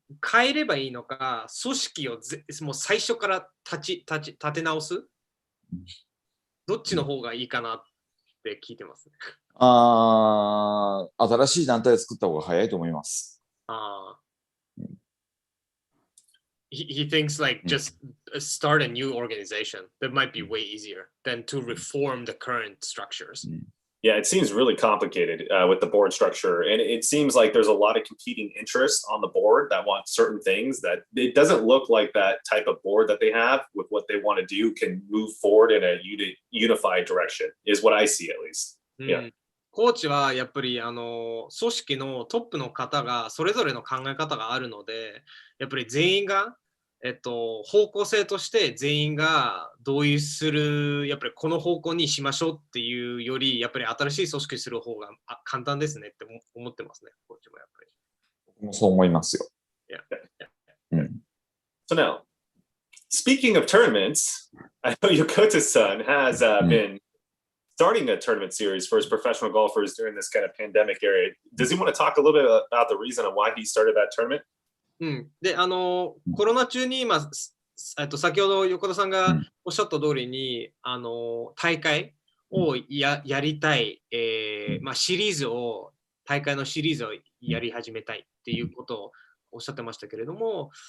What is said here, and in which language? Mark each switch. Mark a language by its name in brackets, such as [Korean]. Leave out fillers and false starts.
[Japanese] 変えればいいのか、組織をもう最初から立て直すどっちの方がいいかなって聞いてますね。新しい団体を作った方が早いと思います。 [English] He thinks like just start a new organization. That might be way easier than to reform the current structures. Yeah, it seems really complicated with the board structure. And it seems like there's a lot of competing interests on the board that want certain things that it doesn't look like that type of board that they have with what they want to do can move forward in a unified direction, is what I see at least. Yeah. [Japanese] コーチはやっぱり組織のトップの方がそれぞれの考え方があるので、やっぱり全員が、方向性として全員が同意する、やっぱりこの方向にしましょうっていうより、やっぱり新しい組織にする方が簡単ですねって思ってますね、コーチもやっぱり。僕もそう思いますよ。 [English] So now, speaking of tournaments, I know Yokota-san has been starting a tournament series for his professional golfers during this kind of pandemic era. Does he want to talk a little bit about the reason of why he started that tournament? [Japanese] で、コロナ中に今、先ほど横田さんがおっしゃった通りに、大会をやりたい、シリーズを、大会のシリーズをやり始めたいっていうことをおっしゃってましたけれども。